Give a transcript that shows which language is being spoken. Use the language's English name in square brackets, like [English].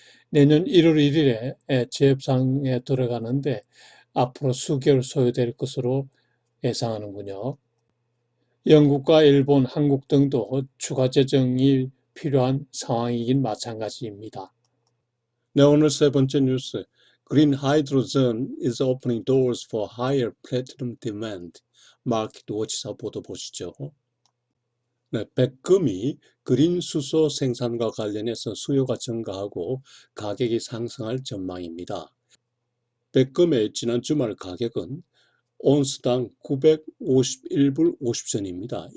[Korean] 내년 1월 1일에 재협상에 들어가는데 앞으로 수개월 소요될 것으로 예상하는군요. 영국과 일본, 한국 등도 추가 재정이 필요한 상황이긴 마찬가지입니다. 네, 오늘 세 번째 뉴스. [English] Green hydrogen is opening doors for higher platinum demand. [Korean] 마켓 워치사 보도 보시죠. 네, 백금이 그린 수소 생산과 관련해서 수요가 증가하고 가격이 상승할 전망입니다. 백금의 지난 주말 가격은 온스당 951불 50전입니다.